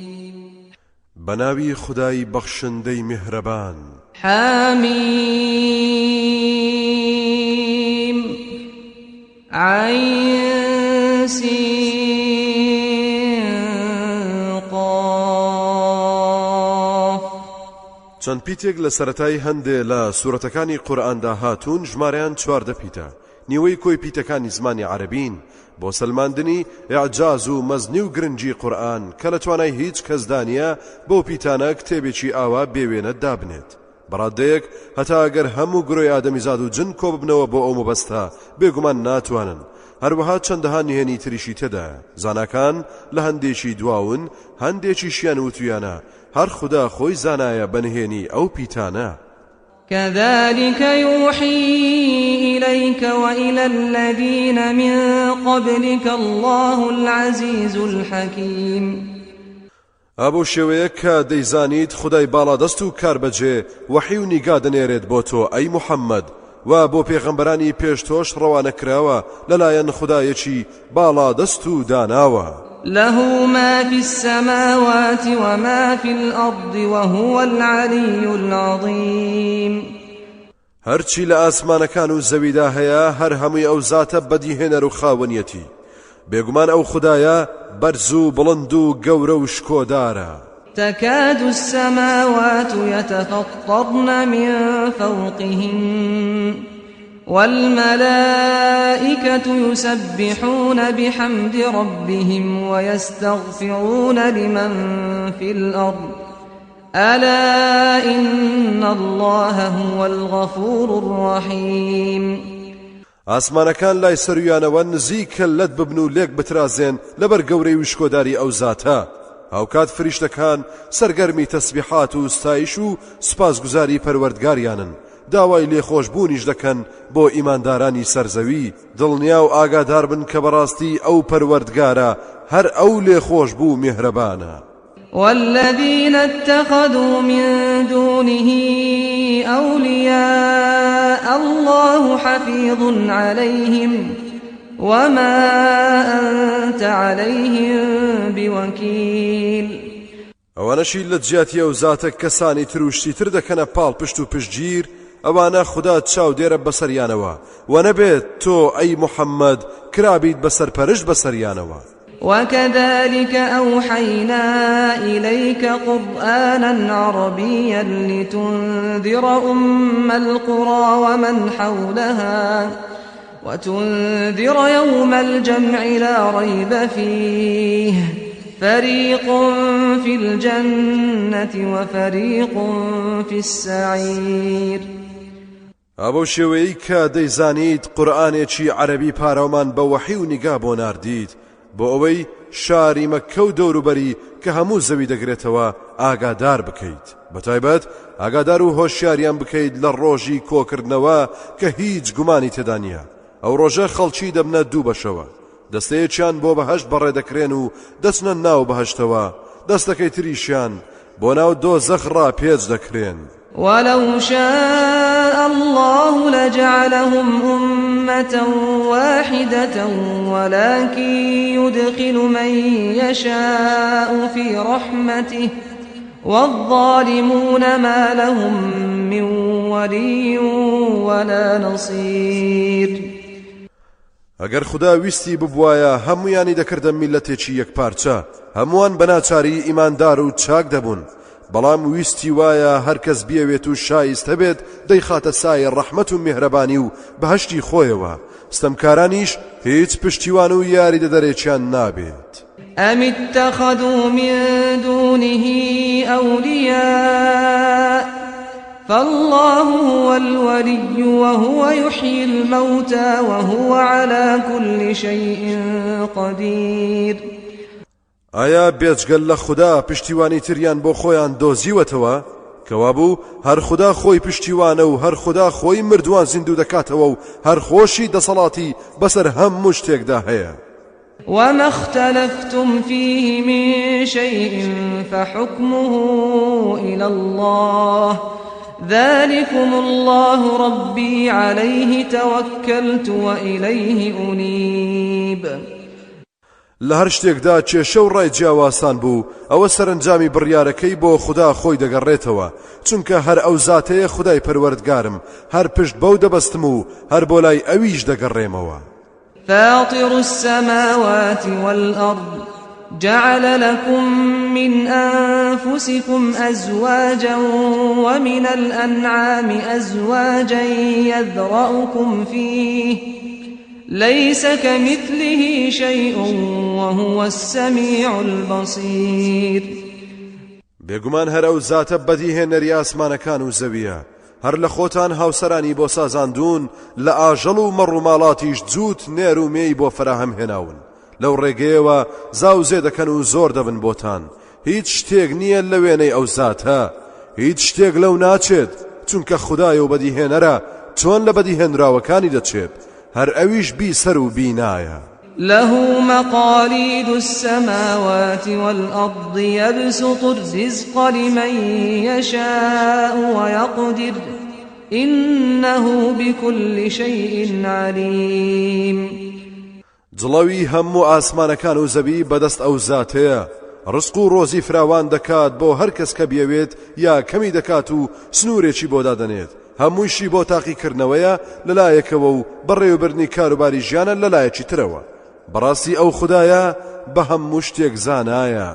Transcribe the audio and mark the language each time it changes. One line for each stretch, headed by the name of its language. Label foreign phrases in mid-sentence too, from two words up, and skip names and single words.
Central Kurdish: بناوي خداي بخشندي مهربان
Arabic: حميم عين سين قاف
Central Kurdish: چەند پیتێک لە سەرەتای هەندێ لە سوورەتەکانی قورئاندا هاتوون ژمارەیان 14 پیتە نیوەی کۆی پیتەکانی زمانی عەرەبین بۆ سەلماندنی ئیعجاز و مەزنی و گرنگی قورئان کە لە توانای هیچ کەسدانە بۆ پیتانە کتێبێکی ئاوا بێوێنە دابنێت بەڕادەیەک هەتا ئەگەر هەموو گرۆی ئادەمیزاد و جن کۆ ببنەوە بۆ ئەو مەبەستە بێگومان ناتوانن هەروەها چەندەها نهێنی تریشی تێدایە زاناکان لە هەندێکی دواون هەندێکیشیان وتویانە هەر خدا خۆی زانایە بەنهێنی ئەو پیتانە
Arabic: كذلك يوحي إليك وإلى الذين من قبلك الله العزيز الحكيم
Central Kurdish: ئابۆ شێوەیە کە دەیزانیت خدای باڵادەست و کاربەجێ وەحی و نیگا دەنێرێت بۆ تۆ ئەی موحەممەد و بۆ پێغەمبەرانی پێش تۆش ڕەوانە کراوە لەلایەن خدایەکی باڵادەست و داناوە
Arabic: له ما في السماوات وما في الأرض وهو العلي العظيم
Central Kurdish: هەرچی لە ئاسمانەکان و زەویدا هەیە هەر هەمووی ئەو زاتە بەدیهێنەر و خاوەنیەتی بێگومان ئەو خدایە بەرز و بڵند و گەورە و شکۆدارە
Arabic: تكاد السماوات يتفطرن من فوقهن والملائكة يسبحون بحمد ربهم ويستغفرون لمن في الأرض ألا إن الله هو الغفور الرحيم
Central Kurdish: ئاسمانەکان لای سەرویانەوە نزیکە لەت ببن و لێک بترازێن لەبەر گەورەی و شکۆداری ئەو زاتە هاوکات فریشتەکان سەرگەرمی تەسبیحات و ستایش و سوپاسگوزاری پەروەردگاریانن داوای لێخۆشبوونیش دەکەن بۆ ئیماندارانی سەرزەوی دڵنیا و ئاگادار بن کە بەڕاستی ئەو پەروەردگارە هەر ئەو لێخۆشبوو میهرەبانە
Arabic: والذين اتخذوا من دونه أولياء الله حفيظ عليهم وما أنت عليهم بوكيل
Central Kurdish: ئەوانەشی لە جیاتی ئەو زاتە کەسانی تروشتی تر دەکەنە پاڵ پشت و پشتگیر ئەوانە خوددا چاو دێرە بەسەریانەوە و نەبێت تۆ ئەی موحەممەد کرابیت بەسەرپەرشت بەسەریانەوە
Arabic: وكذلك أوحينا إليك قرآنا عربيا لتنذر أم القرى ومن حولها وتنذر يوم الجمع لا ريب فيه فريق في الجنة وفريق في السعير
Central Kurdish: ئەبەو شێوەیەی کە دەیزانیت قورئانێکی عەرەبی پاراومان بە وەحی و نیگا بۆ ناردیت بۆ ئەوەی شاری مەککە و دەوروبەری کە هەموو زەوی دەگرێتەوە ئاگادار بکەیت بەتایبەت ئاگادار و هۆشیاریان بکەیت لە ڕۆژی کۆکردنەوە کە هیچ گومانی تێدا نییە ئەو ڕۆژە خەڵکی دەبنە دوو بەشەوە دەستەیەکیان بۆ بەهەشت بەڕێدەکرێن و دەچنە ناو بەهەشتەوە دەستەکەی تریشیان بۆ ناو دۆزەخ ڕاپێچ دەکرێن
Arabic: ولو شاء الله لجعلهم أمة واحدة ولكن يدخل من يشاء في رحمته والظالمون ما لهم من ولي ولا نصير
Central Kurdish: ئەگەر خدا ویستی ببوایە هەمویانی دەکردە میلەتێکی یەکپارچە هەمووان بەناچاری ئیماندار و چاک دەبوون بەڵام ویستی وایە هەرکەس بیەوێت و شایستە بێت دەیخاتە سایە ڕەحمەت و میهرەبانی و بەهەشتی خۆیەوە ستەمکارانیش هیچ پشتیوان و یاری دەدەرێکیان نابێت
Arabic: أم اتخذوا من دونه أولياء فالله هو الولي وهو يحيي الموتى وهو على كل شيء قدير
Central Kurdish: ئایا بێجگەل لە خوددا پشتیوانی تریان بۆ خۆیان دۆزیوەتەوە کەوابوو هەر خوددا خۆی پشتیوانە و هەر خوددا خۆی مردووان زیندوو دەکاتەوە و هەر خۆشی دەسەڵاتی بەسەر هەموو شتێکدا هەیە
Arabic: وما اختلفتم فيه من شيء فحكمه إلى الله ذلكم الله ربي عليه توكلت وإليه أنيب
Central Kurdish: لە هەر شتێکدا کێشە و ڕای جیاواسان بوو ئەوە سەرنجامی بڕیارەکەی بۆ خوددا خۆی دەگەڕێتەوە چونکە هەر ئەو زاتەیە خودای پەروەردگارم هەر پشت بەو دەبەستم و هەر بۆ لای ئەویش دەگەڕێمەوە.
Arabic: فاطر السماوات والأرض جعل لكم من أنفسكم أزواجا ومن الأنعام أزواجا يذرأكم فيه ليس كمثله شيء وهو السميع البصير.
Central Kurdish: بێگومان هەر ئەو زاتە بەدیهێنەری ئاسمانەکان و زەویە هەر لە خۆتان هاوسەرانی بۆ سازاندون لە ئاژەڵ و مەڕ و ماڵاتیش جووت نێر و مێی بۆ فراهەم هێناون لەو ڕێگەیەوە زاوزێ دەکەن و زۆر دەبن بۆتان هیچ شتێک نییە لە وێنەی ئەو زاتە هیچ شتێک لەو ناچێت چونکە خودای و بەدیهێنەرە چۆن لە بەدیهێنراوەکانی دەچێت هەر ئەویش بیسەر و بینایە.
Arabic: له مقاليد السماوات والأرض يبسط الرزق لمن يشاء ويقدر إنه بكل شيء عليم.
Central Kurdish: جڵەوی هەموو ئاسمانەکان و زەوی بەدەست ئەو زاتەیە ڕزق و ڕۆزی فراوان دەکات بۆ هەر کەس کە بیەوێت یا کەمی دەکات و سنوورێکی بۆ دادەنێت هەموویشی بۆ تاقیکردنەوەیە لەلایەکەوە و بەڕێوەبردنی کاروباری ژیانە لەلایەکی ترەوە بەڕاستی ئەو خودایە بە هەموو شتێک زانایە.